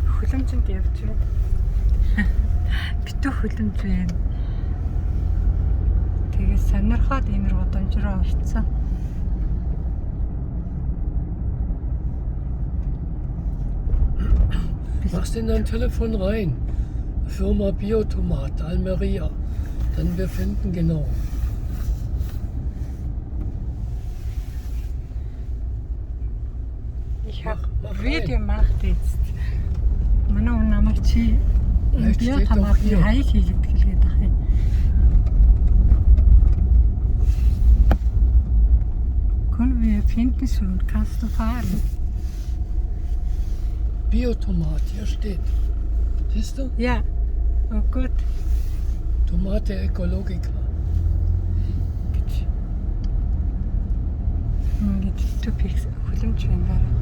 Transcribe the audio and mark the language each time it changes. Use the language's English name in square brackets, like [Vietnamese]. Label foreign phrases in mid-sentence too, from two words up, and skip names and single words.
[Mongolian] Хүлэмжинд явж байна. Битүү хүлэмж байна. Тэгээ сонирхоод энэ гудамж руу орцсон. [German] Machst in dein Telefon rein. Firma Biotomat, Almeria. Dann wir finden genau. Ich habe Video gemacht jetzt. [Mongolian] Манай хүн намайг чи Biotomat-ийн хаяг хийгээд хэлгээд байгаа юм. [German] Können wir finden schon? Kannst du fahren? Biotomat, hier steht. Siehst du? Ja, oh gut. Tomate Ecologica. [Mongolian] Ингээд тупик хүлэмж байна.